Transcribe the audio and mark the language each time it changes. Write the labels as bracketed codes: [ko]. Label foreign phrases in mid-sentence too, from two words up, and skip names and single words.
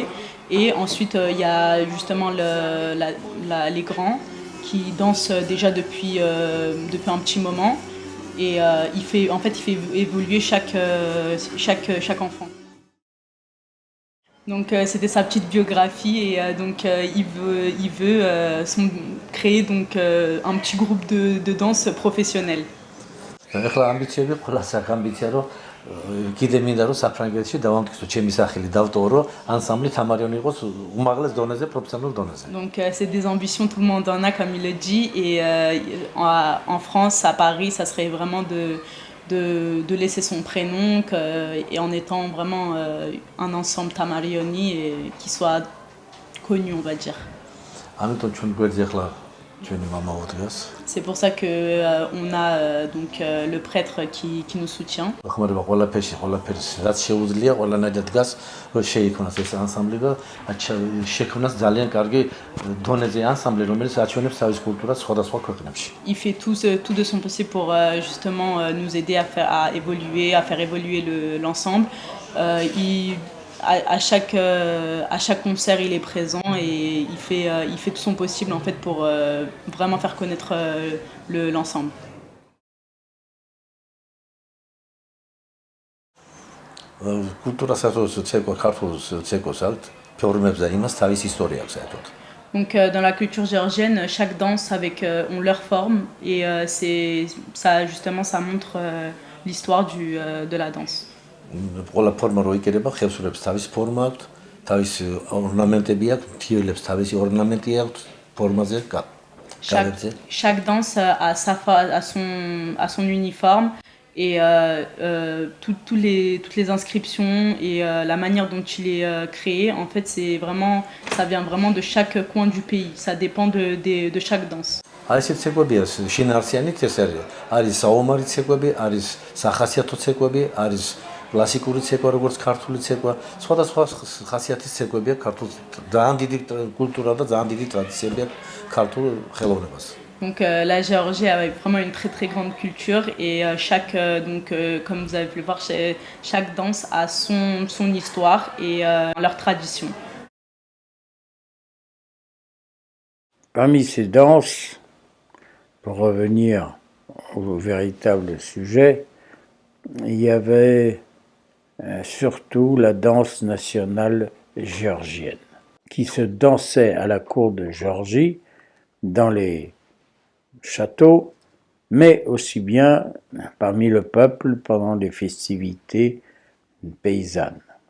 [fr] Et ensuite, il y a justement les grands qui dansent déjà depuis un petit moment. Et il fait évoluer chaque enfant. Donc c'était sa petite biographie et donc il veut créer donc un petit groupe de danse professionnel. [ka] ეხლა ამბიციები ყველას აქვს ამბიცია რომ კიდე მინდა რომ საფრანგეთში დავამტკიცო ჩემი სახელი დავტოვო რომ ანსამბლი თამარიონი იყოს უმაღლეს დონეზე პროფესიონალურ დონეზე. [fr] Donc c'est des ambitions, tout le monde en a comme il le dit et en France à Paris ça serait vraiment de laisser son prénom et en étant vraiment un ensemble Tamarioni et qui soit connu on va dire. [ka] ამიტომ ჩვენ გვერდზე ახლა ჩვენი მამაო დგას. [fr] C'est pour ça que on a donc le prêtre qui nous soutient. [ka] ხმარება ყველაფერში რაც შეუძლია ყველანაირად დგას რომ შეიქმნას ეს ანსამბლი და შექმნას ძალიან კარგი დონეზე ანსამბლი რომელიც აჩვენებს თავის კულტურას სხვადასხვა ქვეყნებში. [fr] Il fait tout de son possible pour justement nous aider à évoluer, à faire évoluer l'ensemble. À chaque concert, il est présent et il fait tout son possible en fait pour vraiment faire connaître l'ensemble. [ka] კულტურასაც ცეკვა ქართულ ცეკვას აქვს ფორმებს და იმას თავის ისტორია აქვს საერთოდ. [fr] Donc dans la culture géorgienne, chaque danse ont leur forme et ça montre l'histoire de la danse. [ka] ყველა ფორმა რო იკერება, ხევსურებს თავის ფორმა აქვს, თავის ორნამენტები აქვს, მთიელებს თავისი ორნამენტი აქვს ფორმაზე, კალებზე. [fr] Chaque danse a son uniforme et toutes les inscriptions et la manière dont il est créé, en fait, ça vient vraiment de chaque coin du pays. Ça dépend de chaque danse. [ka] აი ესეთ ცეკვებია, შინაარსიანი წესერია. არის საომარი ცეკვები, არის სახასიათო ცეკვები, არის კლასიკური ცეკვა, როგორც ქართული ცეკვა, სხვადასხვა ხასიათის ცეკვებია ქართულ ძალიან დიდი კულტურა და ძალიან დიდი ტრადიციები აქვს ქართულ ხელოვნებას. [fr] Donc la Géorgie a vraiment une très très grande culture et comme vous avez pu le voir, chaque danse a son histoire et leur tradition. Parmi ces danses, pour revenir au véritable sujet, il y avait surtout la danse nationale géorgienne, qui se dansait à la cour de Géorgie, dans les châteaux, mais aussi bien parmi le peuple pendant les festivités paysannes.